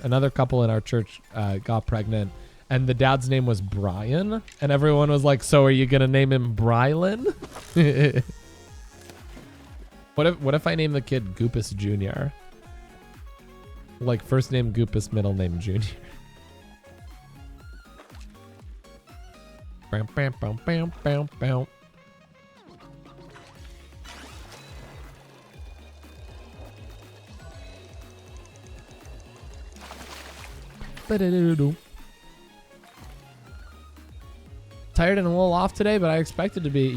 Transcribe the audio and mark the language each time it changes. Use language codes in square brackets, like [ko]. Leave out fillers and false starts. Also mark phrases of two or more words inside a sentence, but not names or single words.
[en] Another couple in our church got pregnant, and the dad's name was Brian, and everyone was like, "So are you gonna name him Brylan?" What if I name the kid Goopus Jr.? Like first name Goopus, middle name Junior. Bam, bam, bam, bam, bam, bam. Tired and a little off today, but I expected to be.